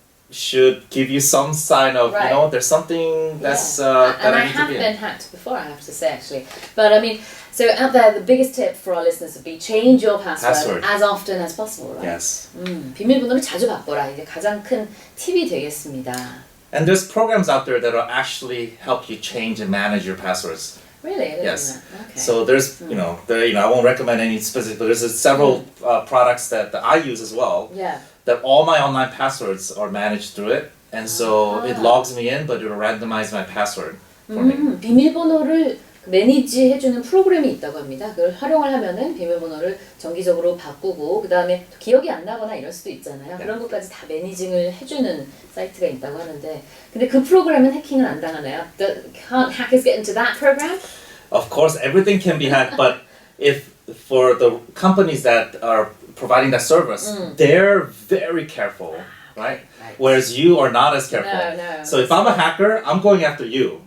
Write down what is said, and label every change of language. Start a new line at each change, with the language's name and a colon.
English: should give you some sign of you know there's something that's that and I need have to be been hacked before, I have to say actually. But I mean, so out there, the biggest tip for our listeners would be change your password as often as possible, right? Yes.
Korean: 비밀번호를 자주 바꿔라. 이게 가장 큰 팁이 되겠습니다.
English: And there's programs out there that will actually help you change and manage your passwords. Really? Yes. Okay. So there's, I won't recommend any specific, but there's several products that I use as well. Yeah. That all my online passwords are managed through it, and so it logs me in, but it'll randomize my password for me.
Korean: 비밀번호를 매니지해주는 프로그램이 있다고 합니다. 그걸 활용을 하면은 비밀번호를 정기적으로 바꾸고 그 다음에 기억이 안 나거나 이럴 수도 있잖아요. 그런 것까지 다 매니징을 해주는 사이트가 있다고 하는데 근데 그 프로그램은 해킹을 안 당하나요?
English: Can't hackers get into that program? Of course, everything can be hacked, but if for the companies that are providing that service, they're very careful, right? Whereas you are not as careful. No. So if I'm a hacker, I'm going after you.